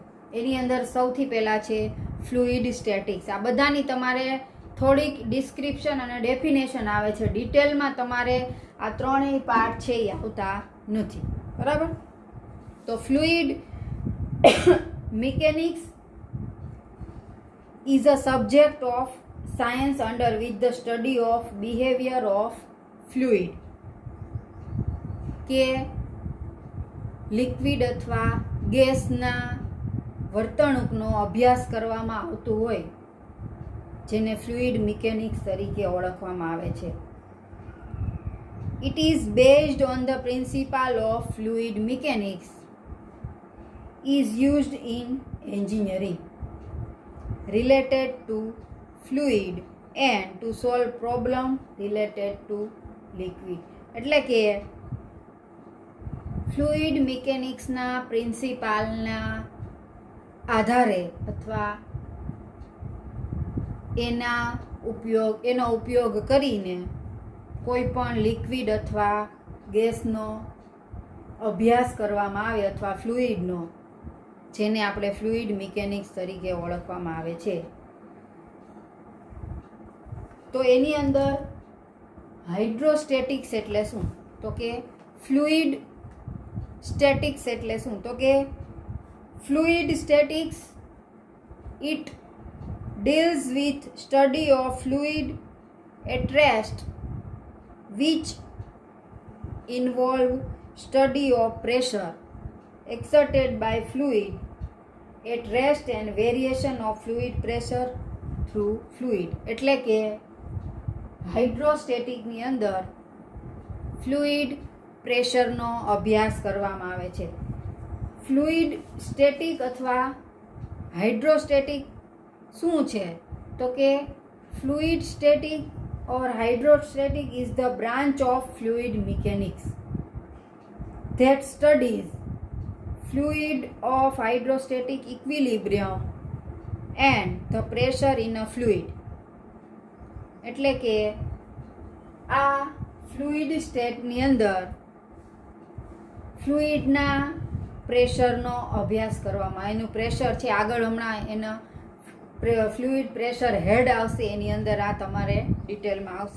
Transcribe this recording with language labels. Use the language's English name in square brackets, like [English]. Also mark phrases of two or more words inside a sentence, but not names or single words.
[Gujarati] એની અંદર સૌથી પહેલાં છે [English] fluid statics. [Gujarati] આ બધાની તમારે થોડીક ડિસ્ક્રિપ્શન અને ડેફિનેશન આવે છે, ડિટેલમાં તમારે આ ત્રણેય પાર્ટ છે એ આવતા નથી. બરાબર. તો [English] fluid mechanics is a subject of science under which the study of behavior of fluid [Gujarati] કે લિક્વિડ અથવા ગેસના વર્તણૂકનો અભ્યાસ કરવામાં આવતો હોય જેને [English] fluid mechanics [Gujarati] તરીકે ઓળખવામાં આવે છે. [English] It is based on the principle of fluid mechanics is used in engineering related to fluid and to solve problem related to liquid. [Gujarati] એટલે કે [English] fluid mechanicsના [Gujarati] પ્રિન્સિપાલના આધારે અથવા એનો ઉપયોગ કરીને કોઈ પણ લિક્વિડ અથવા ગેસનો અભ્યાસ કરવામાં આવે, અથવા ફ્લુઇડનો, જેને આપણે [English] fluid mechanics [Gujarati] તરીકે ઓળખવામાં આવે છે. તો એની અંદર હાઇડ્રોસ્ટેટિક્સ એટલે શું? તો કે [English] fluid statics [Gujarati] એટલે શું? તો કે [English] fluid statics it deals with study of fluid at rest which involve study of pressure exerted by fluid at rest and variation of fluid pressure through fluid. [Gujarati] એટલે કે હાઇડ્રોસ્ટેટિકની અંદર [English] fluid pressureનો [Gujarati] અભ્યાસ કરવામાં આવે છે. [English] fluid static [Gujarati] અથવા હાઇડ્રોસ્ટેટિક શું છે? તો કે [English] fluid static or hydrostatic is the branch of fluid mechanics that studies fluid of hydrostatic equilibrium and the pressure in a fluid. [Gujarati] એટલે કે આ [English] fluid stateની [Gujarati] અંદર ફ્લુઇડના પ્રેશરનો અભ્યાસ કરવામાં, એનું પ્રેશર છે આગળ હમણાં એના [English] fluid pressure head [Gujarati] આવશે, એની અંદર આ તમારે ડિટેલમાં આવશે.